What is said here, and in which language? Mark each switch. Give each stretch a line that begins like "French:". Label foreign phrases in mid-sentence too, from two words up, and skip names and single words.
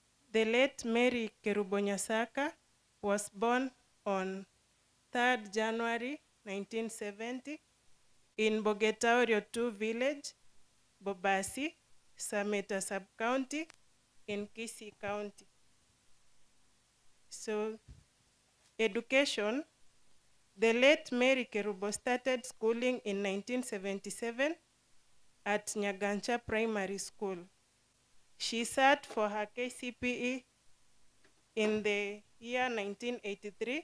English: The late Mary Kerubonyasaka was born on 3rd January 1970 in Bogetaurio 2 village, Bobasi, Sameta sub-county in Kisii County. So, education, the late Mary Kerubo started schooling in 1977 at Nyagancha Primary School. She sat for her KCPE in the year 1983.